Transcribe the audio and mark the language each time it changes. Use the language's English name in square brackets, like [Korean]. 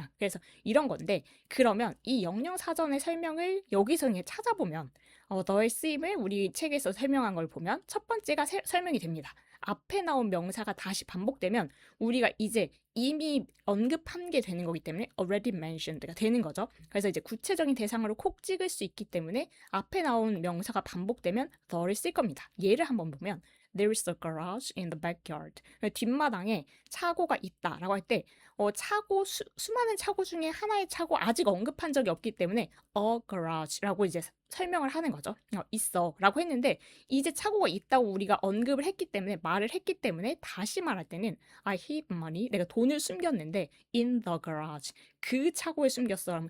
[Korean] 그래서 이런 건데, 그러면 이 영영사전의 설명을 여기서 그냥 찾아보면 너의 쓰임을 우리 책에서 설명한 걸 보면 첫 번째가 설명이 됩니다. 앞에 나온 명사가 다시 반복되면 우리가 이제 이미 언급한 게 되는 거기 때문에 already mentioned가 되는 거죠. 그래서 이제 구체적인 대상으로 콕 찍을 수 있기 때문에 앞에 나온 명사가 반복되면 the를 쓸 겁니다. 예를 한번 보면 [English] there is a garage in the backyard. [Korean] 뒷마당에 차고가 있다라고 할 때 차고 수많은 차고 중에 하나의 차고 아직 언급한 적이 없기 때문에 a garage라고 이제 설명을 하는 거죠. 있어라고 했는데 이제 차고가 있다고 우리가 언급을 했기 때문에, 말을 했기 때문에 다시 말할 때는 [English] I hid money, [Korean] 내가 돈을 숨겼는데 [English] in the garage, [Korean] 그 차고에 숨겼어.